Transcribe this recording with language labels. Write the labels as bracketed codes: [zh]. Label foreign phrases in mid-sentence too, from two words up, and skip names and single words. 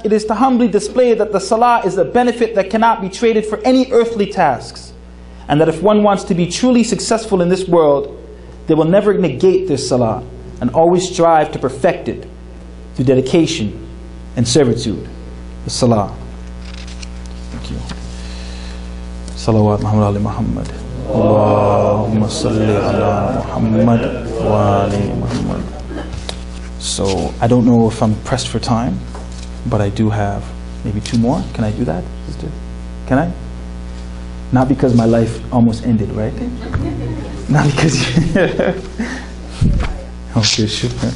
[en] It is to humbly display that the salah is a benefit that cannot be traded for any earthly tasks, and that if one wants to be truly successful in this world, they will never negate their salah and always strive to perfect it through dedication and servitude. The salah. Thank you. [ar] صلوات محمد آل محمد. اللهم صل على محمد وآل محمد. [en] So I don't know if I'm pressed for time, but I do have maybe 2 more. Can I do that, sister? Can I? Not because my life almost ended, right? Not because okay, sure.